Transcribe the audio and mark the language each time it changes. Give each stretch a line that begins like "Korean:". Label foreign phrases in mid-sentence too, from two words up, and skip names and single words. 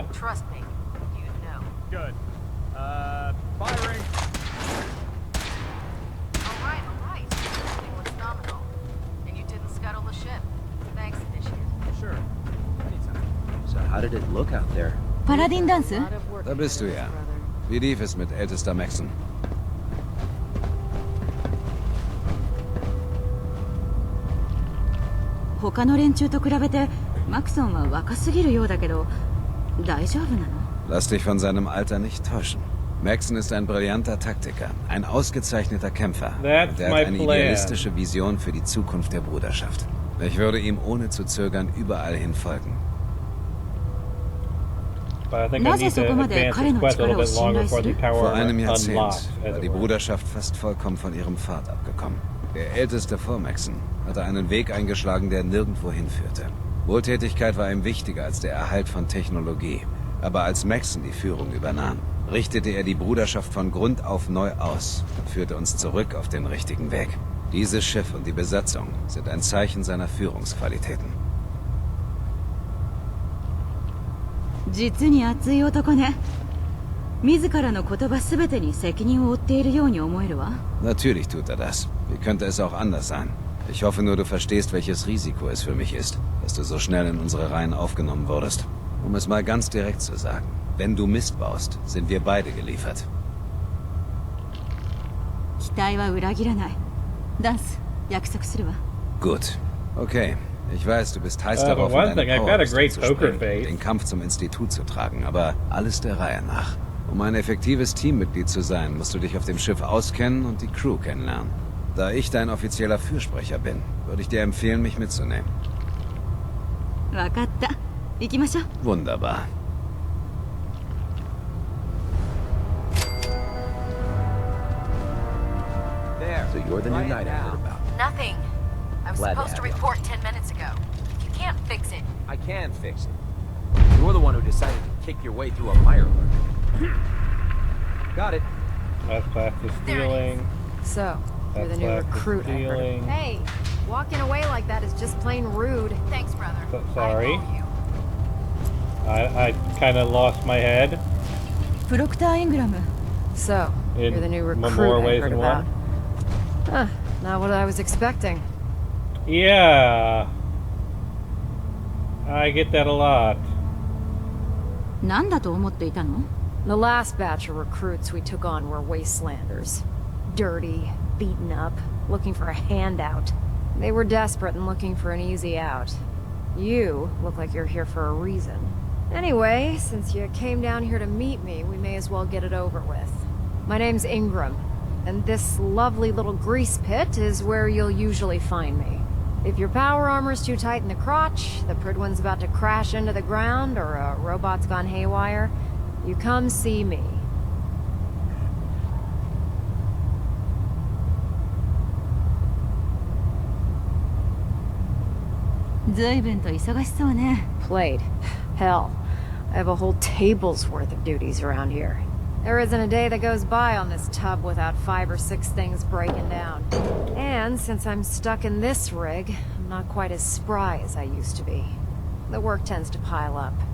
English: Trust me. You know. Good. Firing. All right. Everything looks nominal. And you didn't scuttle the ship. Thanks, Initiate. Sure. Anytime. So how did it look out there?
Japanese: パラディンダンス？
German: Da bist du ja. Wie lief es mit ältester Maxon?
Japanese: 他の連中と比べてマクソンは若すぎるようだけど大丈夫なの？
German: Lass dich von seinem Alter nicht täuschen. Maxon ist ein brillanter Taktiker, ein ausgezeichneter Kämpfer.
English: That's
German: Und er
English: my
German: hat eine
English: plan.
German: idealistische Vision für die Zukunft der Bruderschaft. Ich würde ihm ohne zu zögern überall hin folgen.
English: But I think I need to advance this quest a little bit longer before the
German: Vor
English: tower
German: einem
English: unlocks,
German: Jahrzehnt
English: as
German: war
English: it
German: die
English: were.
German: Bruderschaft fast vollkommen von ihrem Pfad abgekommen. Der älteste vor Maxon hatte einen Weg eingeschlagen, der nirgendwo hinführte. Wohltätigkeit war ihm wichtiger als der Erhalt von Technologie. Aber als Maxon die Führung übernahm, richtete er die Bruderschaft von Grund auf neu aus und führte uns zurück auf den richtigen Weg. Dieses Schiff und die Besatzung sind ein Zeichen seiner Führungsqualitäten.
Japanese: 実に熱い男ね。自らの言葉全てに責任を負っているように思えるわ。
German: Natürlich tut er das. Wie könnte es auch anders sein? Ich hoffe nur, du verstehst, welches Risiko es für mich ist, dass du so schnell in unsere Reihen aufgenommen wurdest. Um es mal ganz direkt zu sagen, wenn du Mist baust, sind wir beide geliefert.
Japanese: 期待は裏切らない。ダンス、約束するわ。
German: Gut. Okay. Ich weiß, du bist heiß
English: But
German: darauf,
English: one
German: in
English: thing,
German: deine
English: I've got a
German: Powerrüstung
English: great
German: zu
English: poker
German: springen,
English: face.
German: den Kampf zum Institut zu tragen, aber alles der Reihe nach. Um ein effektives Teammitglied zu sein, musst du dich auf dem Schiff auskennen und die Crew kennenlernen. Da ich dein offizieller Fürsprecher bin, würde ich dir empfehlen, mich mitzunehmen.
Japanese: わかった。行きましょう。
German: Wunderbar.
English: There. So you're the new Knight I heard about. Nothing. I was Glad to supposed to have you. report 10 minutes ago. You can't fix it. I can fix it. You're the one who decided to kick your way through a Mirelurk. Got it. That's class is stealing. So, you're the That's new class is recruit, I heard. stealing. Hey, walking away like that is just plain rude. Thanks, brother. So, sorry. I kind of lost my head.
Japanese: プロクター・イングラム。
English: So, In you're the new more recruit I ways heard than about. one. Huh, not what I was expecting. Yeah. I get that a lot.
Japanese: 何だと思っていたの？
English: The last batch of recruits we took on were wastelanders. Dirty, beaten up, looking for a handout. They were desperate and looking for an easy out. You look like you're here for a reason. Anyway, since you came down here to meet me, we may as well get it over with. My name's Ingram, and this lovely little grease pit is where you'll usually find me. If your power armor's too tight in the crotch, the Prydwen's about to crash into the ground, or a robot's gone haywire, you come see me.
Japanese: 随分と忙しそうね。
English: Played. Hell, I have a whole table's worth of duties around here. There isn't a day that goes by on this tub without 5 or 6 things breaking down. And since I'm stuck in this rig, I'm not quite as spry as I used to be. The work tends to pile up.